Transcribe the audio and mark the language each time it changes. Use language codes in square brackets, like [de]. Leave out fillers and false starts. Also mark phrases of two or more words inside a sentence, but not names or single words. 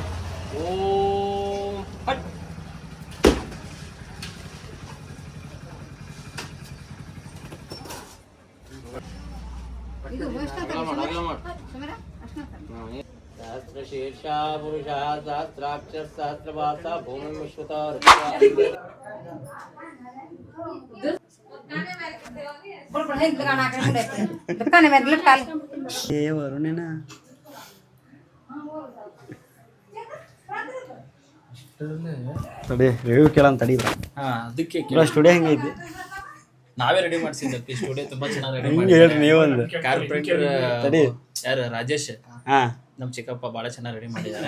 [sa] ಓಂ ಹಟ್. सहस्रशीर्षा पुरुषः सहस्राक्षः सहस्रवासः भूमिं विश्वतो [kn] वरुणेना ತಡಿ ರಿವ್ಯೂ ಕೇಳೋಣ ತಡಿ. ಅದಕ್ಕೆ ಸ್ಟುಡಿಯೋ ಹೆಂಗೈತಿ? ನಾವೇ ರೆಡಿ ಮಾಡ್ಸಿದ್ವಿ ಸ್ಟುಡಿಯೋ, ತುಂಬಾ ಚೆನ್ನಾಗಿ ರೆಡಿ ಮಾಡಿ. ಹೇಳ್ರಿ ನೀವೊಂದು. ಕಾರ್ಪೊರೇಟರ್ ತಡಿ, ಯಾರು? ರಾಜೇಶ್. ನಮ್ಮ ಚಿಕ್ಕಪ್ಪ ಭಾಳ ಚೆನ್ನಾಗಿ ರೆಡಿ ಮಾಡಿದ್ದಾರೆ.